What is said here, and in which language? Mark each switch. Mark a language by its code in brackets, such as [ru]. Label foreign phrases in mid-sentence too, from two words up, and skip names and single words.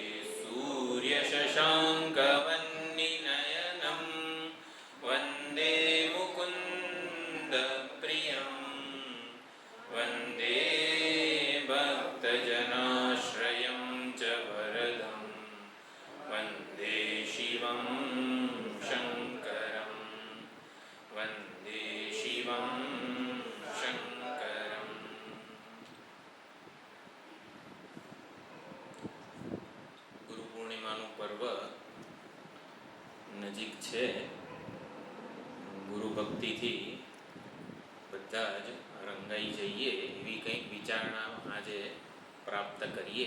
[sa] सूर्यशशाङ्कवह्निनयनं वन्दे मुकुन्दप्रियं वन्दे भक्तजनाश्रयं च वरदं वन्दे शिवं शङ्करं वन्दे शिवं शङ्करम्। [gu] ગુરુ પૂર્ણિમાનું પર્વ નજીક છે. ગુરુ ભક્તિથી બધા જ રંગાઈ જઈએ એવી કંઈક વિચારણા આજે પ્રાપ્ત કરીએ.